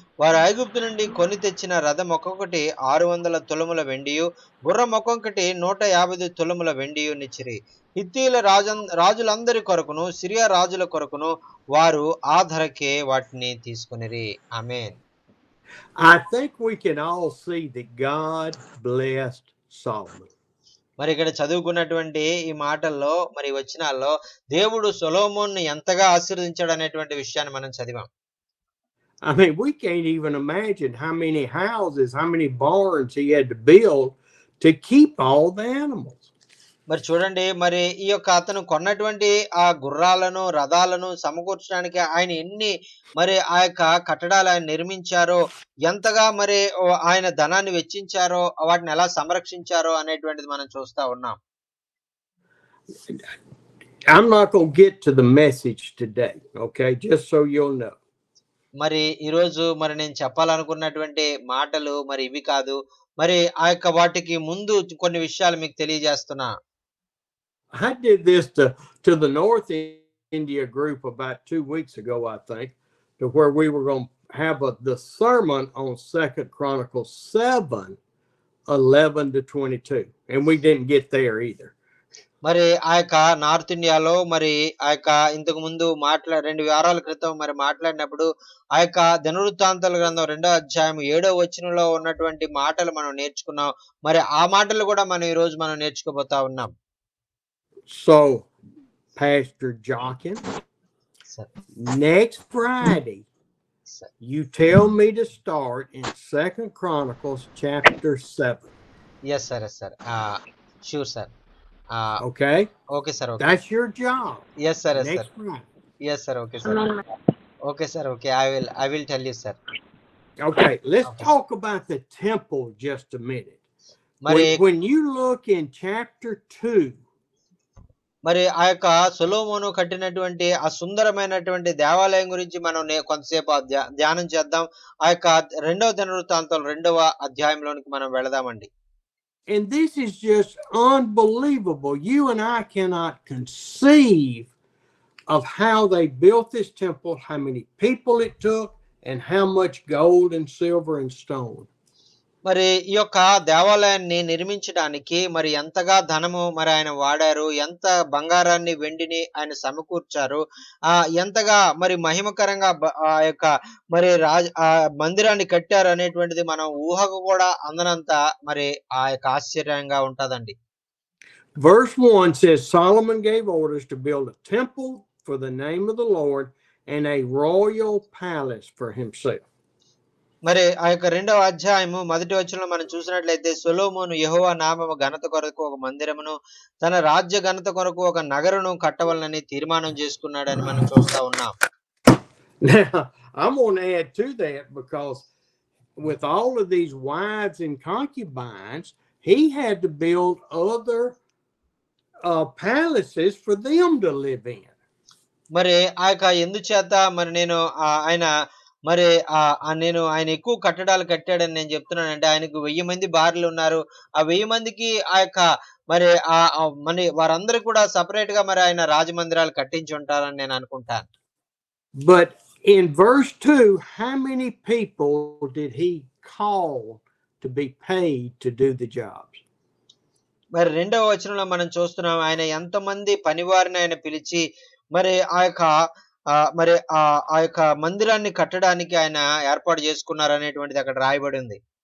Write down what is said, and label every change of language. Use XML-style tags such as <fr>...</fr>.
<te>వారు ఐగుప్తు నుండి కొని తెచ్చిన రథం ఒక్కొక్కటి 600 తులముల వెండియు, గుర్రం ఒక్కొక్కటి 150 తులముల వెండియు నిచ్చిరి. హిత్తీల రాజులందరి కొరకును సిరియా రాజుల కొరకును వారు ఆ ధరకే వాటిని తీసుకునిరి. ఆమేన్.</te> <en>I think we can all see that God blessed Solomon.</en> <te>మరి ఇక్కడ చదువుకున్నటువంటి ఈ మాటల్లో మరి వచనాల్లో దేవుడు సొలొమోను ఎంతగా ఆశీర్వదించాడు అనేటువంటి విషయాన్ని మనం చదివాం.</te> <en>I mean, we can't even imagine how many houses, how many barns he had to build to keep all the animals.</en> <te>మరి చూడండి, మరి ఈ యొక్క అతను కొన్నటువంటి ఆ గుర్రాలను రథాలను సమకూర్చడానికి ఆయన ఎన్ని మరి ఆ యొక్క కట్టడాలు ఆయన నిర్మించారో, ఎంతగా మరి ఆయన ధనాన్ని వెచ్చించారో, వాటిని ఎలా సంరక్షించారో అనేటువంటిది మనం చూస్తా ఉన్నాం.</te> <en>I'm not going to get to the message today, okay? Just so you'll know.</en> <te>మరి ఈరోజు మరి నేను చెప్పాలనుకున్నటువంటి మాటలు మరి ఇవి కాదు. మరి ఆ యొక్క వాటికి ముందు కొన్ని విషయాలు మీకు తెలియజేస్తున్నా.</te> <en>I did this to the North India group about 2 weeks ago, I think, to where we were going to have the sermon on 2 Chronicles 7:11 to 22, and we didn't get there either.</en> <te>మరి ఆ యొక్క north ఇండియాలో మరి ఆ యొక్క ఇంతకు ముందు 2 వారాల క్రితం మరి మాట్లాడినప్పుడు ఆ యొక్క దినవృత్తాంతాల గ్రంథం 2వ అధ్యాయం 7వ వచనంలో ఉన్నటువంటి మాటలు మనం నేర్చుకున్నాం. మరి ఆ మాటలు కూడా మనం ఈ రోజు మనం నేర్చుకోబోతా ఉన్నాం.</te> <en>So, Pastor Jochen,</en> <te>సరే.</te> <en>next Friday,</en> <te>సరే.</te> <en>you tell me to start in 2 Chronicles chapter 7. Yes, sir. Yes, sir. Sure, sir. Okay? Okay, sir. Okay. That's your job. Yes, sir. Yes, sir. Next Friday. Yes, sir. Okay, sir. Okay, sir. Okay. I will tell you, sir. Okay, let's Okay. talk about the temple just a minute.</en> <te>మరి</te> <en>When you look in chapter 2,</en> <te>మరి ఆ యొక్క సొలొమోను కట్టినటువంటి ఆ సుందరమైనటువంటి దేవాలయం గురించి మనం కొంతసేపు ధ్యానం చేద్దాం. ఆ యొక్క 2వ దినవృత్తాంతం 2వ అధ్యాయంలోనికి మనం వెళదామండి.</te> <en>and this is just unbelievable. You and I cannot conceive of how they built this temple, how many people it took, and how much gold and silver and stone.</en> <te>మరి ఈ యొక్క దేవాలయాన్ని నిర్మించడానికి మరి ఎంతగా ధనము మరి ఆయన వాడారు, ఎంత బంగారాన్ని వెండిని ఆయన సమకూర్చారు, ఎంతగా మరి మహిమకరంగా ఆ యొక్క మరి మందిరాన్ని కట్టారు అనేటువంటిది మనం ఊహకు కూడా అందనంత మరి ఆ యొక్క ఆశ్చర్యంగా ఉంటదండి.</te> <en>Verse 1 says Solomon gave orders to build a temple for the name of the Lord and a royal palace for himself.</en> <te>మరి ఆ యొక్క 2వ అధ్యాయము 1వ వచనంలో మనం చూసినట్లయితే సొలొమోను యెహోవా నామము ఘనత కొరకు ఒక మందిరమును, తన రాజ్య ఘనత కొరకు ఒక నగరును కట్టవలనని తీర్మానం చేసుకున్నాడని మనం చూస్తా ఉన్నాం.</te> <en>Now, I'm going to add to that because with all of these wives and concubines, he had to build other palaces for them to live in.</en> <te>మరి ఆ యొక్క ఎందుచేత మరి నేను ఆయన మరి నేను ఆయన ఎక్కువ కట్టడాలు కట్టాడని నేను చెప్తున్నానంటే ఆయనకు 1000 మంది భార్యలు ఉన్నారు. ఆ 1000 మందికి ఆ యొక్క మరి మరి వారందరూ కూడా సపరేట్ గా మరి ఆయన రాజమందిరాలు కట్టించి ఉంటారని నేను అనుకుంటాను.</te> <en>But in verse 2, how many people did he call to be paid to do the jobs?</en> <te>మరి 2వ వచనంలో మనం చూస్తున్నాం ఆయన ఎంతమంది పనివారిని ఆయన పిలిచి మరి ఆ యొక్క మరి ఆ యొక్క మందిరాన్ని కట్టడానికి ఆయన ఏర్పాటు చేసుకున్నారు అనేటువంటిది అక్కడ రాయబడి ఉంది.</te>